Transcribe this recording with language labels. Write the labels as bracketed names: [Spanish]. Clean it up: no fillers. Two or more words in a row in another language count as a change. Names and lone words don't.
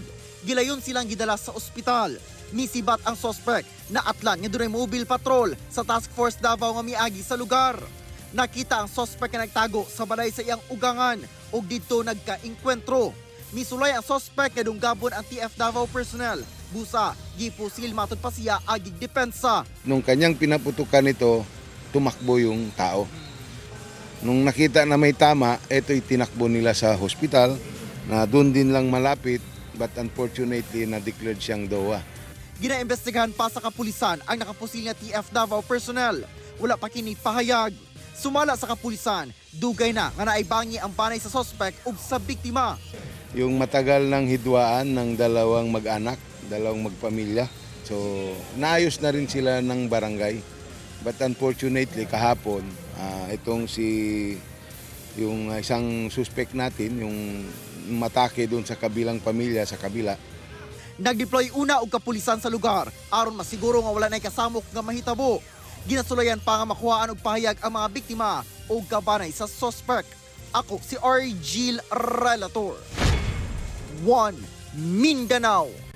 [Cebuano] Gilayon silang gidala sa ospital. Misibat ang suspect na atlan nga dunay mobile patrol sa Task Force Davao nga miagi sa lugar. Nakita ang suspect nga nagtago sa balay sa iyang ugangan ug didto nagka-engkwentro. Misulay ang suspect nga dunggabon ang TF Davao personnel. Busa, gipusil matud pa siya agig depensa. [Filipino] Nung kanyang pinaputukan ito, tumakbo yung tao. Nung nakita na may tama, ito'y tinakbo nila sa hospital na doon din lang malapit, [English] but unfortunately [Filipino] na-declared siyang DOA. [Cebuano] Ginaimbestigahan pa sa kapulisan ang nakapusil nga TF Davao personnel. Wala pa kini pahayag. Sumala sa kapulisan, dugay na nga naibangi ang banay sa suspect ug sa biktima. [Filipino] Yung matagal ng hidwaan ng dalawang mag-anak, dalawang magpamilya. So naayos na rin sila ng barangay. [English] But unfortunately [Filipino] kahapon, itong yung isang suspect natin, yung matake doon sa kabilang pamilya, sa kabila. [Cebuano] Nagdeploy una og kapulisan sa lugar aron masiguro nga wala nay kasamok nga mahitabo. Ginasulayan pa nga makuhaan og pahayag ang mga biktima o gabanay sa suspect. Ako si Argil Relator. One Mindanao.